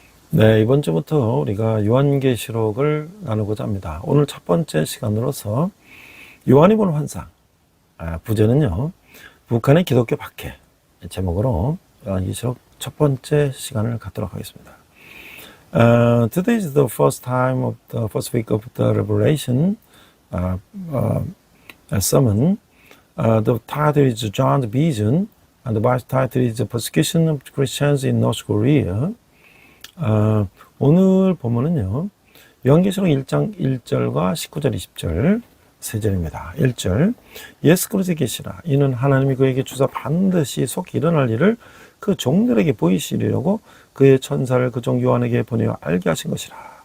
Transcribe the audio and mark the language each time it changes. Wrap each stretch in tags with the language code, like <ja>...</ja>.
<ko>네, 이번 주부터 우리가 요한계시록을 나누고자 합니다. 오늘 첫 번째 시간으로서 요한이 본 환상, 부제는요 북한의 기독교 박해 제목으로 요한계시록 첫 번째 시간을 갖도록 하겠습니다.</ko> <en>Today is the first time of the first week of the Revelation sermon. The title is John's Vision, and the Bible title is Persecution of Christians in North Korea.</en> <ko>오늘 본문은요, 요한계시록 1장 1절과 19절 20절 세 절입니다. 1절, 예수 그리스도의 계시라. 이는 하나님이 그에게 주사 반드시 속 일어날 일을 그 종들에게 보이시려고 그의 천사를 그 종 요한에게 보내어 알게 하신 것이라.</ko>